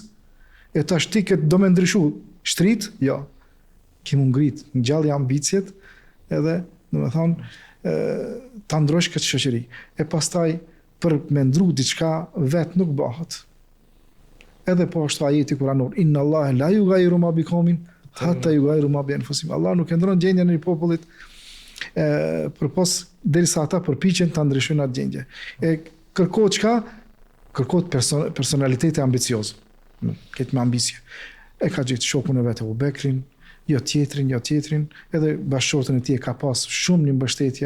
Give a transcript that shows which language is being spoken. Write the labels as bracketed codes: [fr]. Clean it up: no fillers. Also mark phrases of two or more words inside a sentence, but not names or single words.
[sq] E tash ti do me ndryshu shtrit, jo. Ki mu ngrit, ngjalli ambicjet, edhe, do me thonë, ta ndrosh këtë shoqëri. E pastaj, për me ndru diçka, vetë nuk bëhet. Edhe po ashtu ajeti kuranor, [ar] إن الله لا يغير ما بقوم حتى يغير ما بأنفسهم. [sq] Allah nuk e ndron gjendjen e popullit përpos derisa ata përpiqen ta ndryshojnë atë gjendje. E kërkohet çka? Kërkohet personaliteti ambicioz. Këtë me ambicie. E ka gjetë shokun e vet Abu Bekrin, jo tjetrin, edhe bashkëshortën e tij ka pas shumë një mbështetje.